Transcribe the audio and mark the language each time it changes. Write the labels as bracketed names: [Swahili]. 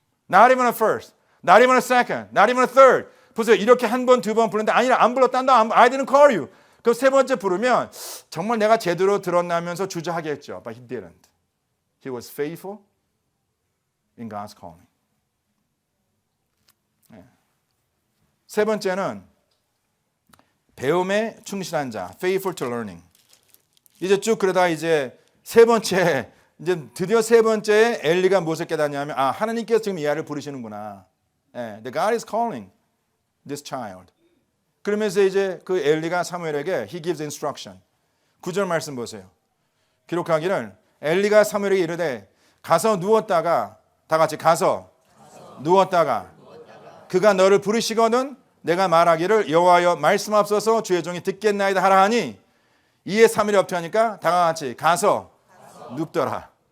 [English] Not even a first, not even a second, not even a third. [Korean] 보세요. 이렇게 한 번, 두 번 부르는데 아니라 안 불렀단다. [English] I didn't call you. [Korean] 그럼 세 번째 부르면 정말 내가 제대로 들었나면서 주저하겠죠. [English] But he didn't. He was faithful in God's calling. [Korean] 세 번째는 배움에 충실한 자, [English] faithful to learning. [Korean] 이제 쭉 그러다 이제 세 번째, 이제 드디어 세 번째 엘리가 무엇을 깨닫냐면 하나님께서 지금 이 아이를 부르시는구나. [English] The God is calling this child. [Korean] 그러면서 이제 그 엘리가 사무엘에게 [English] he gives instruction. [Korean] 9절 말씀 보세요. 기록하기를 엘리가 사무엘에게 이르되 가서 누웠다가 다 같이 가서 누웠다가 그가 너를 부르시거든 내가 말하기를 여호와여 말씀하옵소서 주의 종이 듣겠나이다 하라 하니 이에 사무엘이 엎드리니까 다 같이 가서 눕더라.